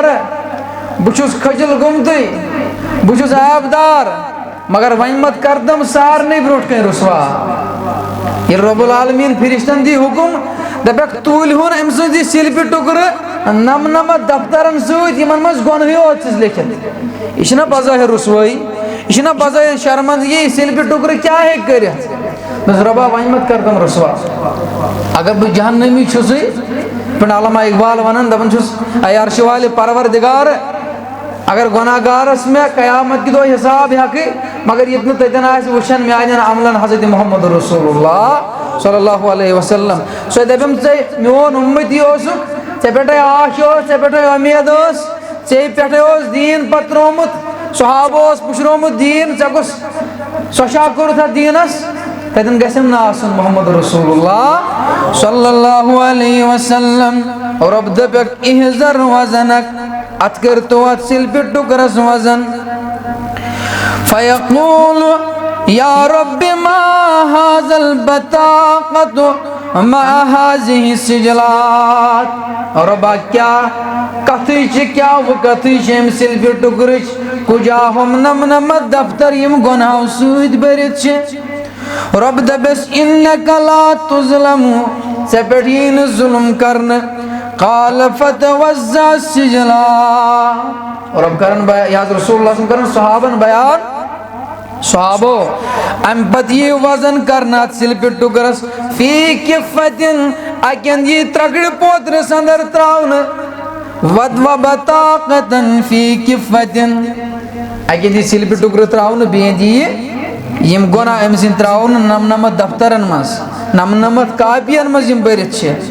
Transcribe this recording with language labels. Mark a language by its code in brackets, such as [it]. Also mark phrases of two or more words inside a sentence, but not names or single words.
[ks] بہٕ چھُس کھٔجِل گوٚمتُے بہٕ چھُس عیبدار مگر وۄنۍ مت کردم سارنٕے برونٛٹھ کَنۍ رُسوا ییٚلہِ [ar] رۄب العالمیٖن [ks] فرشتن دی حُکُم دپٮ۪کھ تُلۍہُن أمۍ سٕنٛز یہِ سِلپہِ ٹُکرٕ نمنمتھ دفترن سۭتۍ یِمن منٛز گۄنہٕے یوت چھِس لیکھِتھ یہِ چھِنہ بظٲہِر رُسوٲیی یہِ چھِنہ بظٲہِر شرمندگی یہِ سِلپہِ ٹُکرٕ کیٛاہ ہیٚکہِ کٔرِتھ دپٮ۪س رۄبا وۄنۍ مت کردم رُسوا اگر بہٕ جہنمی چھُسٕے پنڈ علامہ اقبال ونان دپان چھُس اے عرشہِ والہِ پروردِگار اگر گۄناہ گارس مےٚ قیامت کہِ دۄہ حساب ہٮ۪کہٕ مگر ییٚتہِ نہٕ تتٮ۪ن آسہِ وٕچھان میانٮ۪ن عملن حضرت محمد رسول اللہ [ar] صلی اللہ علیہ وسلم [ks] سۄ دپیم ژےٚ میون اُمتی اوسُکھ ژےٚ پٮ۪ٹھے آش اوس ژےٚ پٮ۪ٹھے اُمید ٲس ژےٚ پٮ۪ٹھے اوس دیٖن پتہٕ ترٛوومُت صحابہٕ اوس پُشرومُت دیٖن ژےٚ کُس سۄشا کوٚرُتھ اتھ دیٖنس تتٮ۪ن گژھٮ۪م نہٕ آسُن محمد رسول اللہ [ar] صلی اللہ علیہ وسلم [ks] رۄب دپٮ۪کھ [ar] احذر وزنک [ks] اتھ کٔرۍتو اتھ سِلپہِ ٹُکرس وزن [ar] فیقول یا رب ما هذا البطاقة ما هذه السجلات [ks] رۄبا کیٛاہ کتھٕے چھِ کیٛاہ وٕ کتھٕے چھِ أمۍ سِلپہِ ٹُکرٕچ کُجا ہُم نمنمتھ دفتر یِم گۄنہو سۭتۍ بٔرِتھ چھِ رۄب دپٮ۪س [ar] اِنَّکَ لا تُظلم [ks] ژےٚ پٮ۪ٹھ یی نہٕ ظُلم کرنہٕ [ar] قال فتوزع [ks] السجلات رۄب کرن بیان یہِ حضرت رسول اللہ کرن صحابن بیان صحابو امہِ پتہٕ یی وزن کرنہٕ اتھ سِلپہِ ٹُکرس [ar] فی کِفتِن [ks] اکہِ اندٕ یی ترکرِ پوترِس انٛدر تراونہٕ ودو [ar] بطاقتن فی کِفتِن [ks] اکہِ اندٕ یی سِلپہِ ٹُکرٕ تراونہٕ بیٚیہِ اندٕ یی یِم گۄناہ أمۍ سٕنٛدۍ تراونہٕ نمنمتھ دفترن منٛز نمنمتھ کاپین منٛز یِم بٔرِتھ چھِ